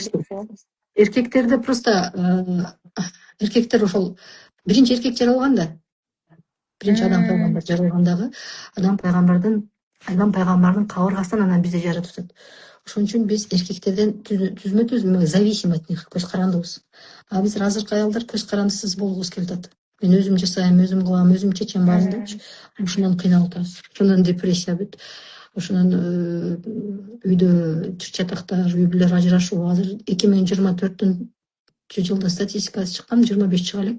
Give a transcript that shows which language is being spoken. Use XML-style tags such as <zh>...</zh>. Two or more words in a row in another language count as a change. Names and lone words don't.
<ky>жакшы иштейт. Эркектерде просто эркектер ошол биринчи эркек жаралган да. Биринчи адам пайгамбар жаралгандагы адам пайгамбардын кабыргасынан анан бизди жаратып атат. Ошон үчүн биз эркектерден түзмө-түз</ky> <ru>зависим от них,</ru> <ky>көз карандыбыз. А биз азыркы аялдар көз карандысыз болгубуз келип атат. Мен өзүм жасайм, өзүм кылам, өзүм чечем баарын депчи. Ушундан кыйналып атабыз. Ошондон депрессия бүт. Ошонун үйдө чыр-чатактар, үй бүлөлөр ажырашуу. Азыр 2024 жылда статистикасы чыккан, 25 чыга элек.</ky>